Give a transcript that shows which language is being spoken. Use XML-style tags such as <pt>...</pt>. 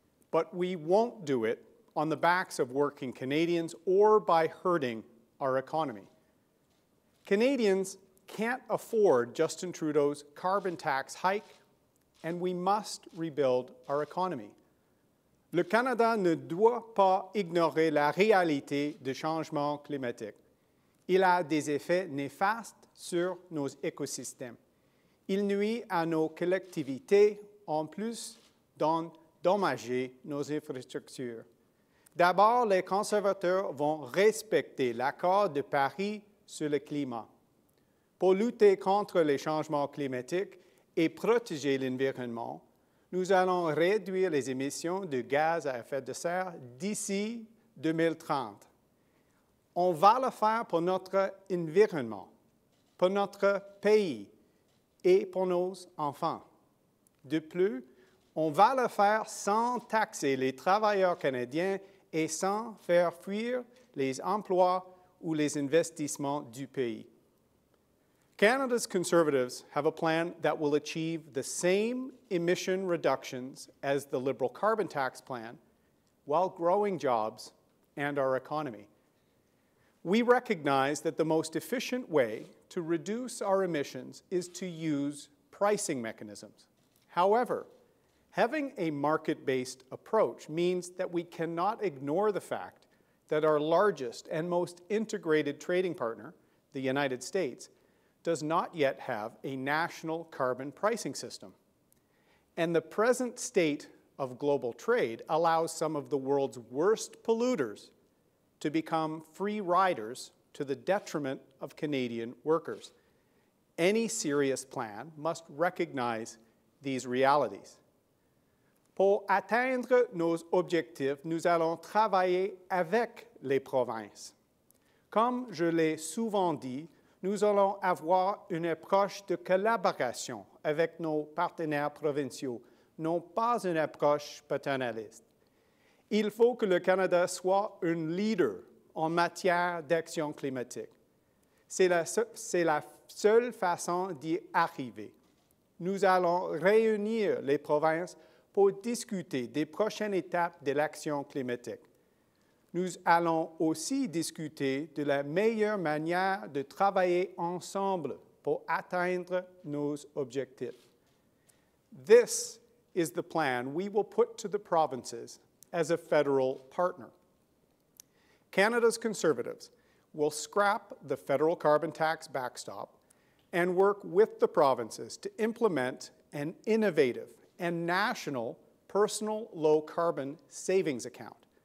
<en>But we won't do it on the backs of working Canadians or by hurting our economy. Canadians can't afford Justin Trudeau's carbon tax hike, and we must rebuild our economy.</en> <fr>Le Canada ne doit pas ignorer la réalité du changement climatique. Il a des effets néfastes sur nos écosystèmes. Il nuit à nos collectivités en plus d'endommager nos infrastructures. D'abord, les conservateurs vont respecter l'accord de Paris sur le climat. Pour lutter contre les changements climatiques et protéger l'environnement, nous allons réduire les émissions de gaz à effet de serre d'ici 2030. On va le faire pour notre environnement, pour notre pays et pour nos enfants. De plus, on va le faire sans taxer les travailleurs canadiens et sans faire fuir les emplois ou les investissements du pays.</fr> <en>Canada's Conservatives have a plan that will achieve the same emission reductions as the Liberal carbon tax plan while growing jobs and our economy. We recognize that the most efficient way to reduce our emissions is to use pricing mechanisms. However, having a market-based approach means that we cannot ignore the fact that our largest and most integrated trading partner, the United States, does not yet have a national carbon pricing system. And the present state of global trade allows some of the world's worst polluters to become free riders to the detriment of Canadian workers. Any serious plan must recognize these realities.</en> <fr>Pour atteindre nos objectifs, nous allons travailler avec les provinces. Comme je l'ai souvent dit, nous allons avoir une approche de collaboration avec nos partenaires provinciaux, non pas une approche paternaliste. Il faut que le Canada soit un leader en matière d'action climatique. C'est la seule façon d'y arriver. Nous allons réunir les provinces pour discuter des prochaines étapes de l'action climatique. Nous allons aussi discuter de la meilleure manière de travailler ensemble pour atteindre nos objectifs.</fr> <en>This is the plan we will put to the provinces as a federal partner. Canada's Conservatives will scrap the federal carbon tax backstop and work with the provinces to implement an innovative and national personal low-carbon savings account.</en>